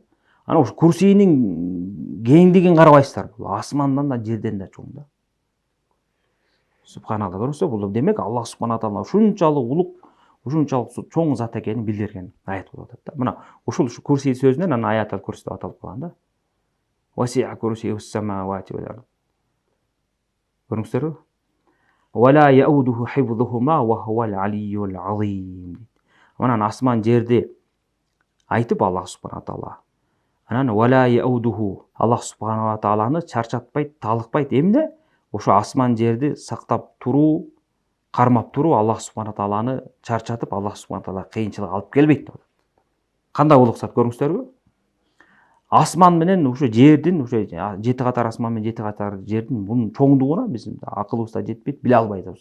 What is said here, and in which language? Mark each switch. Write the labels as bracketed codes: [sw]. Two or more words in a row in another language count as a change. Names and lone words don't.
[ky] Анан ошо курсийнин кеңдигин карабайсыздар. Бул асмандан да жерден да чоң да. Субханалла, көрүңүздөр, бул демек Аллах субхана таала ушунчалык улук, ушунчалык чоң зат экенин билдирген аят болуп атат да. Мына ушул курсий сөзүнөн анан аят курси деп аталып калган да. [ar] وسع كرسيه السماوات والأرض. Көрүңүздөрбү? ولا يؤوده حفظهما وهو العلي العظيم. [ky] Анан асман жерди айтып Аллах субхана таала. Анан [ar] ولا يؤوده, [ky] Аллах субхана тааланы чарчатпайт, талыкпайт. Эмне? Ошо асман жерди сактап туруу, кармап туруу Аллах субхана тааланы чарчатып, Аллах субхана таала кыйынчылык алып келбейт деп. Кандай улук зат, көрүңүздөрбү? Асман менен ошо жердин, ошо 7 катар асман менен 7 катар жердин бунун чоңдугуна биздин акылыбызда жетпейт, биле албайбыз.